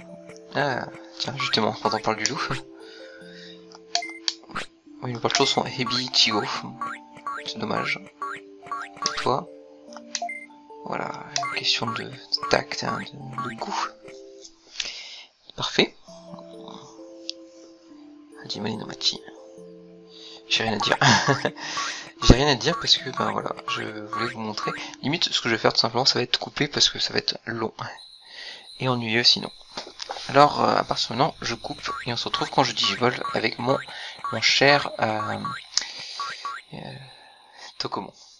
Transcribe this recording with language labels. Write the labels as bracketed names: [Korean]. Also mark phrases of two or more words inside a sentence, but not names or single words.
[French] Ah, tiens, justement, quand on parle du loup. Oui, les choses sont Hebi Ichigo. C'est dommage. Et toi? Voilà, question de tact, hein, de goût. Parfait. Hajime no Machi. J'ai rien à dire. J'ai rien à dire parce que, voilà, je voulais vous montrer. Limite, ce que je vais faire tout simplement, ça va être coupé parce que ça va être long. Et ennuyeux sinon. Alors, à partir de maintenant, je coupe et on se retrouve quand je digivole avec mon cher Tokomon.